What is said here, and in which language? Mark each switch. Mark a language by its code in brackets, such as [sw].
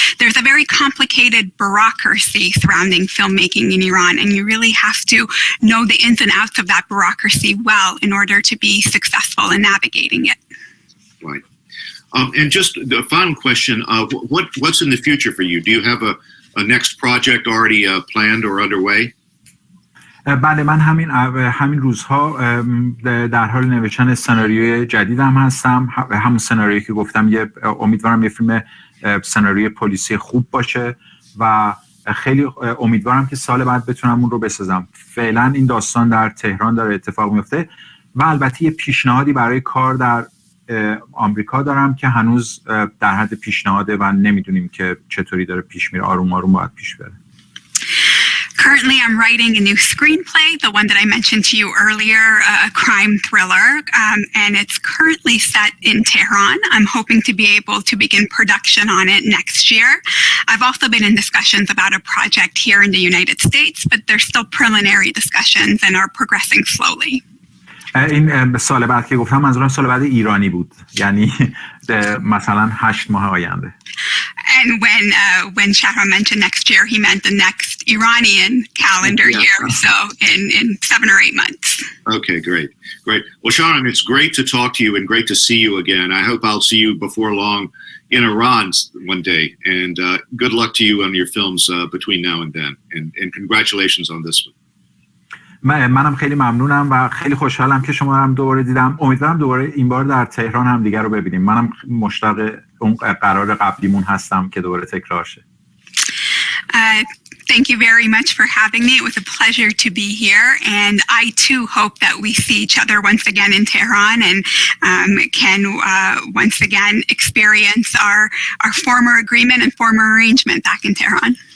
[en] There's a very complicated bureaucracy surrounding filmmaking in Iran, and you really have to know the ins and outs of that bureaucracy well in order to be successful in navigating it. Right. And just the final question, what's in the future for you? Do you have a next project already planned or underway? [fa] بله، من همین روزها در حال نوشتن سناریوی جدیدم هستم. همون سناریویی که گفتم، امیدوارم یه فیلم سناریوی پلیسی خوب باشه و خیلی امیدوارم که سال بعد بتونم اون رو بسازم. فعلا این داستان در تهران داره اتفاق میفته و البته یه پیشنهادی برای کار در آمریکا دارم که هنوز در حد پیشنهاده و نمیدونیم که چطوری داره پیش میره. آروم آروم باید پیش بره. [en] Currently, I'm writing a new screenplay, the one that I mentioned to you earlier, a crime thriller, and it's currently set in Tehran. I'm hoping to be able to begin production on it next year. I've also been in discussions about a project here in the United States, but they're still preliminary discussions and are progressing slowly. [fa] این سال بعد که گفتم منظورم سال بعد ایرانی بود، یعنی مثلا 8 ماه آینده. [en] And when Shahram mentioned next year, he meant the next Iranian calendar year, so in 7 or 8 months. Okay, great. Well, Shahram, it's great to talk to you and great to see you again. I hope I'll see you before long in Iran one day. And good luck to you on your films between now and then. And congratulations on this one. [fa] منم خیلی ممنونم و خیلی خوشحالم که شما هم دوباره دیدم. امیدوارم دوباره این بار در تهران هم دیگر رو ببینیم. منم مشتاق اون قرار قبلیمون هستم که دوباره تکرار شه. [en] Thank you very much for having me. It was a pleasure to be here, and I too hope that we see each other once again in Tehran and can once again experience our former agreement and former arrangement back in Tehran.